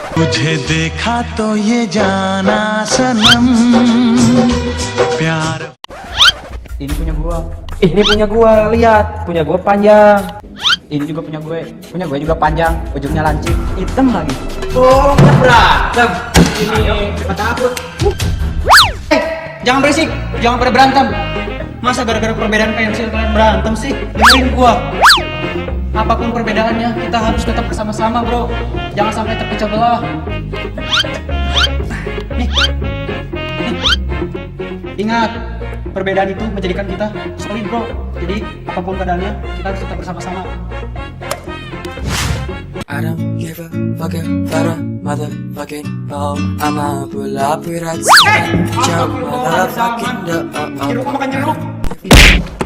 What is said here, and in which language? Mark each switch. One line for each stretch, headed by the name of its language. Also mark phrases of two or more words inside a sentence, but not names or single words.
Hindi: तुझे देखा तो ये जाना सनम प्यार.
Indonesian: Ini punya gua. Ini punya gua, lihat. Punya gua panjang. Ini juga punya gue. Punya gue juga panjang. Ujungnya lancip. Hitam lagi. Oh, kita berantem. Ini cepat takut. Jangan berisik. Jangan pada berantem. Masa gara-gara perbedaan pensil kalian berantem sih? Dengerin gua. Apapun perbedaannya, kita harus tetap bersama-sama, bro. Jangan sampai terpecah belah. Nih. Ingat, perbedaan itu menjadikan kita solid, bro. Jadi apapun keadaannya, kita harus tetap bersama-sama.
English: I don't give a fuck about a motherfucking all. I'ma pull up with that jump motherfucking door.
Indonesian: Jeruk, makan jeruk.